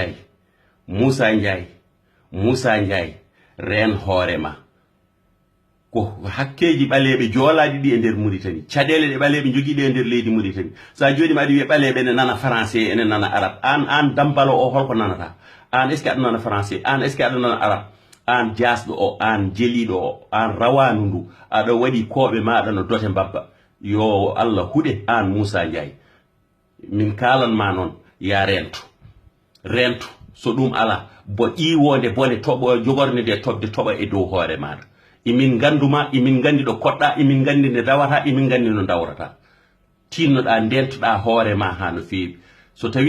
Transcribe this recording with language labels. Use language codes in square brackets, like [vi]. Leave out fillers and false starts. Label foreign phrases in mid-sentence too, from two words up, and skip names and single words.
[ff] Ndiaye ren hoorema ko hakkeji ɓaleɓe joolaɗi ɗi e nder Mauritanie caɗele ɗe ɓaleɓe jogiiɗe e nder leydi Mauritanie sa joni aɗa wiya ɓaleɓe ene nana français ene nana arabe an dambalo o holko nanata an [fr] est ce que [ff] aɗa nana français an [fr] est ce que [ff] aɗa nana arabe an jasɗo o an jeliɗo o an rawanu ndu aɗa waɗi koɓe maɗa no dote mbabba yo Allah huuɗe an Moussa Ndiaye min kalanma noon ya rentu so ɗum ala bo ƴiwonde bone toɓo jogorne nde tobde toɓa e dow hoore maɗa imin ganduma imin gandi ɗo koɗɗa imin gandi nde dawata imin gandi no dawrata tinnoɗa ndentoɗa hoore ma ha no feewi so tawi